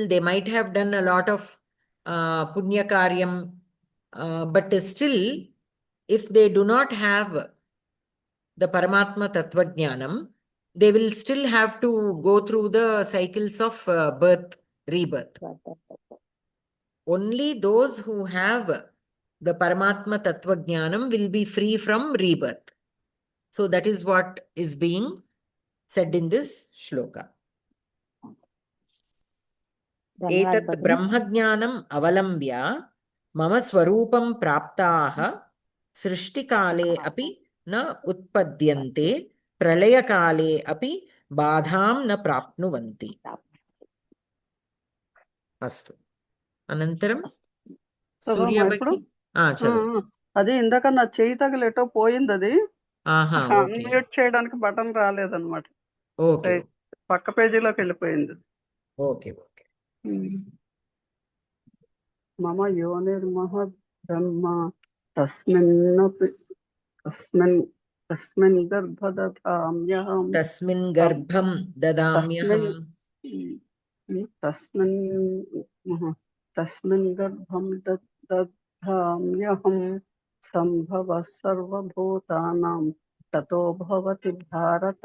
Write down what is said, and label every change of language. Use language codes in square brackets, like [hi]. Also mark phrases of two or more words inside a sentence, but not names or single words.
[en] They might have done a lot of [sa] पुण्य कार्यम्, [en] but still, if they do not have the [sa] परमात्म तत्त्व ज्ञानम्, [en] they will still have to go through the cycles of birth, rebirth. Only those who have the [sa] परमात्म तत्त्व ज्ञानम् [en] will be free from rebirth. So that is what is being said in this shloka. [sa] एतत् ब्रह्मज्ञानम् अवलम्ब्य मम स्वरूपम् प्राप्ताः सृष्टिकाले अपि न उत्पद्यन्ते प्रलयकाले अपि बाधम् न प्राप्नुवन्ति. अस्तु। अनन्तरम् सूर्यभकि. [te] అది ఇందాక నా చేయి తగిలేటో పోయింది, అది అన్మ్యూట్ చేయడానికి బటన్ రాలేదన్నమాట. పక్క పేజీలోకి వెళ్ళిపోయింది. [sa] మమ యోనిర్మహ బ్రహ్మ తస్మిన్ గర్భదధామ్యహం తస్మిన్ గర్భం దధామ్యహం సంభవ సర్వభూతానాం తతో భవతి భారత.